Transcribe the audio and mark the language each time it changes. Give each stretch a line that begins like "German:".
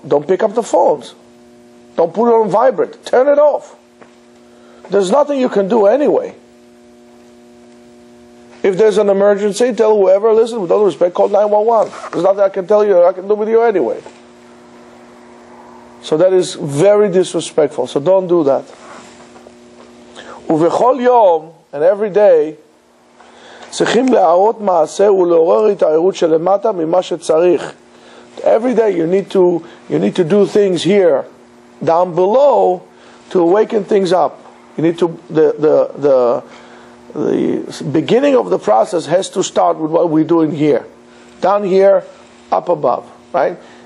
English: Don't pick up the phones. Don't put it on vibrate. Turn it off. There's nothing you can do anyway. If there's an emergency, tell whoever, listen, with all respect, call 911. There's nothing I can tell you, I can do with you anyway. So that is very disrespectful. So don't do that.
Hebrew: Uvechol yom,
English: and every day,
Hebrew: צריכים להראות מעשה ולעורר התעוררות שלמטה ממה שצריך.
English: Every day you need to do things here, down below, to awaken things up. You need to the beginning of the process has to start with what we're doing here, down here, up above, right?